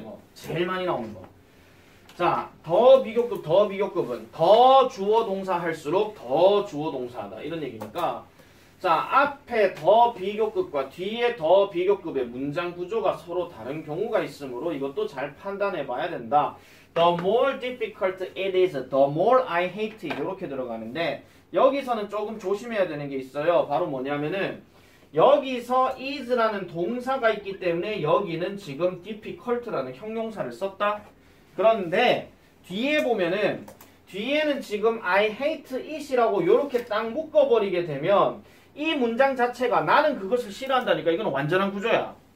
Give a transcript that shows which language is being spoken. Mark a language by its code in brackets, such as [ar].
[ko] 이거 제일 많이 나오는 거. 자, 더 비교급은 더 주어 동사 할수록 더 주어 동사하다 이런 얘기니까 자, 앞에 더 비교급과 뒤에 더 비교급의 문장 구조가 서로 다른 경우가 있으므로 이것도 잘 판단해 봐야 된다. [en] The more difficult it is, the more I hate it [ko] 이렇게 들어가는데 여기서는 조금 조심해야 되는 게 있어요. 바로 뭐냐면은 여기서 is라는 동사가 있기 때문에 여기는 지금 difficult라는 형용사를 썼다. 그런데 뒤에 보면은 뒤에는 지금 [en] I hate it [ko] 이라고 이렇게 딱 묶어버리게 되면 이 문장 자체가 나는 그것을 싫어한다니까 이건 완전한 구조야.